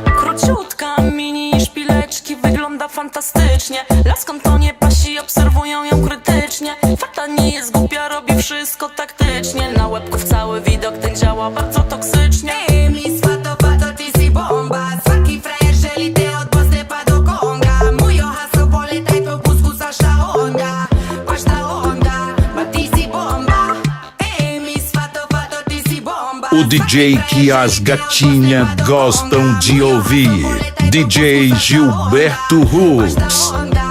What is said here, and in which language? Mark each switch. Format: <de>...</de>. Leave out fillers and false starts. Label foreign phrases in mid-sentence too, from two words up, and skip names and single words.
<pl>Króciutka, mini szpileczki, wygląda fantastycznie. Laskom to nie pasi, obserwują ją krytycznie. Fata nie jest głupia, robi wszystko taktycznie. Na łebków cały widok ten działa bardzo toksycznie.</pl> <pt>O DJ que as gatinhas gostam de ouvir, DJ Gilberto Roots.</pt>